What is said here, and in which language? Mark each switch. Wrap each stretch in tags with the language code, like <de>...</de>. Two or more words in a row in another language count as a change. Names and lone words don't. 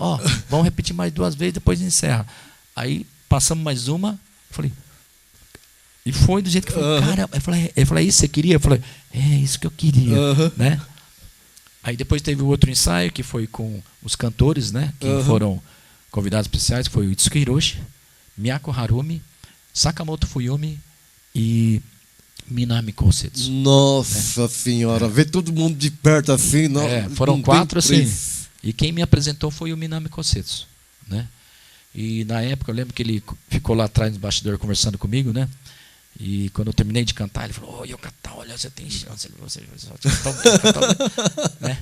<pt>Ó, vamos repetir mais 2 vezes, depois encerra. Aí passamos mais uma. Eu falei. E foi do jeito que foi. Cara, ele falou, é isso que você queria? Eu falei, é isso que eu queria. Né? Aí depois teve o outro ensaio, que foi com os cantores, né? Que foram convidados especiais, que foi o Itsuki Hiroshi, Miyako Harumi, Sakamoto Fuyumi e Minami Kosetsu. Nossa senhora, ver todo mundo de perto assim. Foram 4 assim. E quem me apresentou foi o Minami Kosetsu, né? E na época eu lembro que ele ficou lá atrás no bastidor conversando comigo, né? E quando eu terminei de cantar, ele falou, Yokata, olha, você tem chance, você né?</pt>